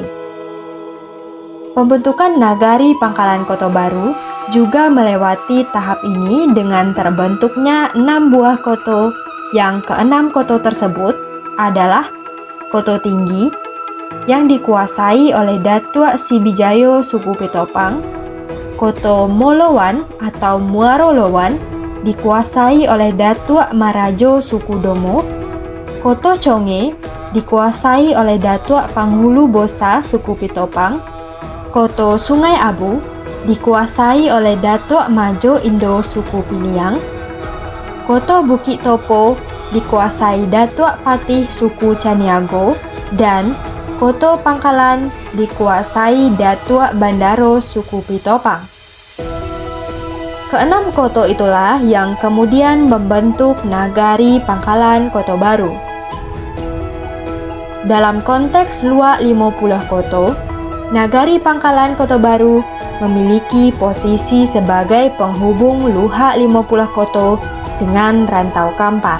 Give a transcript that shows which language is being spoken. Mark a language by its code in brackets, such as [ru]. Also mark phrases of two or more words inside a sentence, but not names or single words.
[id] Pembentukan Nagari Pangkalan Kota Baru juga melewati tahap ini dengan terbentuknya 6 buah koto, yang keenam koto tersebut adalah Koto Tinggi, yang dikuasai oleh Datuk Sibijayo suku Pitopang, Koto Molowan atau Muarolowan dikuasai oleh Datuk Marajo suku Domo, Koto Conge dikuasai oleh Datuk Panghulu Bosa suku Pitopang, Koto Sungai Abu dikuasai oleh Datuk Majo Indo suku Piliang, Koto Bukit Topo dikuasai Datuk Patih suku Caniago, dan Koto Pangkalan dikuasai Datuk Bandaro suku Pitopang. Keenam koto itulah yang kemudian membentuk Nagari Pangkalan Kota Baru. Dalam konteks luak 50 koto, Nagari Pangkalan Kota Baru memiliki posisi sebagai penghubung luhak 50 koto dengan Rantau Kampar.